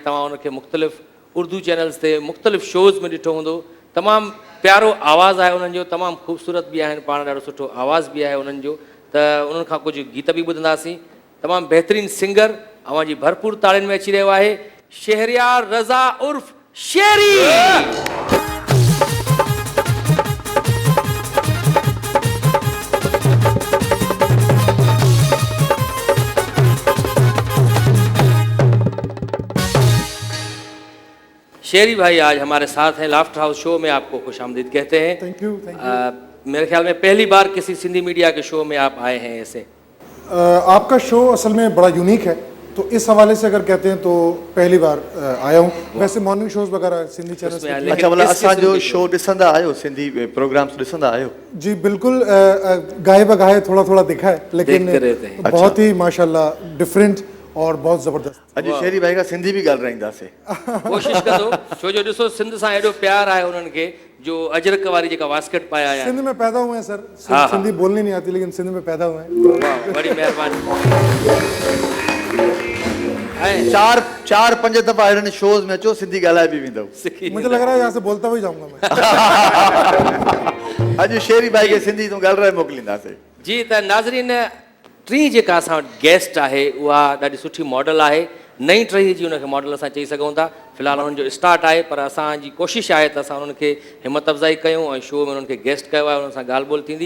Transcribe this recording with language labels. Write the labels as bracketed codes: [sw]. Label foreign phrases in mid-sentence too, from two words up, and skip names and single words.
[sd] तव्हां उनखे मुख़्तलिफ़ उर्दू चैनल्स ते मुख़्तलिफ़ शोज़ में ॾिठो हूंदो। तमामु प्यारो आवाज़ु आहे उन्हनि जो, तमामु ख़ूबसूरत बि आहिनि, पाण ॾाढो सुठो आवाज़ बि आहे उन्हनि जो। त उन्हनि खां कुझु गीत बि ॿुधंदासीं। तमामु बहितरीनु सिंगर अवांजी भरपूर ताड़ियुनि में अची रहियो आहे शहरयार रज़ा उर्फ़ शेरी। [ur] شیری بھائی آج ہمارے ساتھ ہیں. لافٹر ہاؤس شو میں آپ کو خوش آمدید کہتے ہیں. [en] Thank you, thank you. [ur] میرے خیال میں پہلی بار کسی سندھی میڈیا کے شو میں آپ آئے ہیں ایسے. آپ کا شو اصل میں بڑا یونیک ہے، تو اس حوالے سے اگر کہتے ہیں تو پہلی بار آیا ہوں. ویسے [en] morning shows [ur] وغیرہ سندھی چینل اس میں پے. لیکن اچھا، مطلب کس قسم [sd] असांजो [ur] کے [sd] शो ॾिसंदा आहियो, सिंधी प्रोग्राम्स ॾिसंदा आहियो? [ur] جی بالکل، گائے بگائے تھوڑا تھوڑا دیکھا ہے، لیکن دیکھتے رہتے ہیں. بہت ہی ماشاءاللہ ڈفرنٹ اور بہت زبردست. [sd] अॼु शेरी भाई खां सिंधी बि ॻाल्हाईंदासीं। कोशिश कंदो, छो जो ॾिसो सिंध सां एॾो प्यार आहे उन्हनि खे जो अजरक वारी जेका वास्केट पाया आया [ur] سندھ میں پیدا ہوئے ہیں سر. ہاں, سندھی بولنی نہیں آتی، لیکن سندھ میں پیدا ہوئے ہیں. واہ، بڑی مہربانی۔ ایں [sd] चार पंज दफ़ा हिननि शोज़ में अचो, सिंधी ॻाल्हाए बि वेंदव। सिखी [ur] مجھے لگ رہا ہے یہاں سے بولتا ہوا جاؤں گا میں. [sd] अॼु शेरी भाई खे सिंधी तूं ॻाल्हाए मोकिलींदासीं। जी त नाज़रीन, टी जेका असां वटि गेस्ट आहे उहा ॾाढी सुठी मॉडल आहे। नई टही जी हुनखे मॉडल असां चई सघूं था। फ़िलहालु हुननि जो स्टार्ट आहे, पर असांजी कोशिशि आहे त असां हुननि खे हिमत अफ़ज़ाई कयूं ऐं शो में हुननि खे गेस्ट कयो आहे, हुननि सां ॻाल्हि ॿोल थींदी।